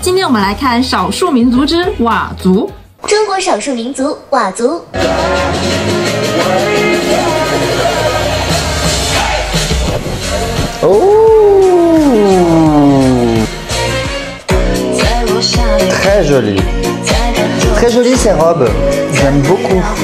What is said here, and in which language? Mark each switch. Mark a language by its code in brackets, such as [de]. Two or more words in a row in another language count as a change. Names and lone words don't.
[zh] 今天我们来看少数民族之佤族。中国少数民族佤族。 [fr] Oh, très joli. Très joli ces robes. J'aime beaucoup.